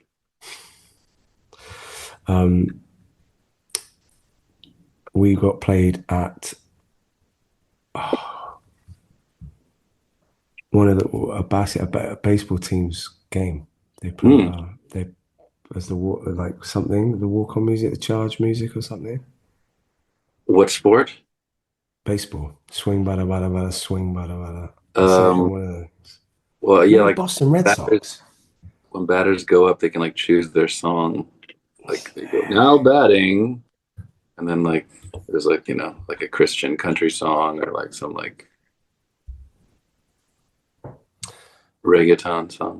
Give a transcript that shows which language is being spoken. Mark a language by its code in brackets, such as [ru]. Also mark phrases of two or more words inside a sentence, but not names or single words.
[en] Um, we got played at one of a baseball team's game. They played Mm. they as the walk like something the walk on music, the charge music or something. What sport? Baseball, swing bada bada bada, swing bada bada. They say it in Um, one of the well, you yeah, know the like Boston Red batters, Sox. when batters go up, they can like choose their song. Like they go now batting, and then like there's like like a Christian country song or like some like reggaeton song.